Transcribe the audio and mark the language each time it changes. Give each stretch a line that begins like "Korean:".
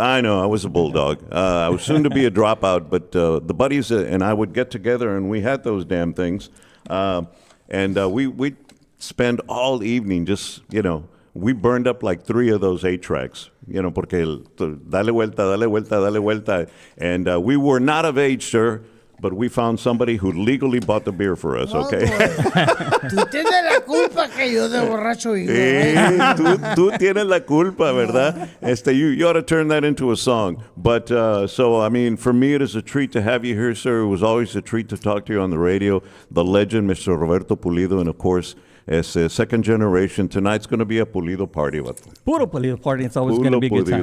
English: I know, I was a bulldog. I was soon to be a dropout, but the buddies and I would get together, and we had those damn things. And we'd spend all evening just, we burned up like 3 of those 8 tracks, porque dale vuelta, dale vuelta, dale vuelta. And we were not of age, sir, but we found somebody who legally bought the beer for us, okay?
Spanish: Tú tienes la culpa que yo de borracho vivo. Tú tienes la culpa, ¿verdad?
English: You ought to turn that into a song. But, so, I mean, for me, it is a treat to have you here, sir. It was always a treat to talk to you on the radio. The legend, Mr. Roberto Pulido, and, of course, as second generation, tonight's going to be a Pulido party. Puro Pulido party. It's always going to be a good time.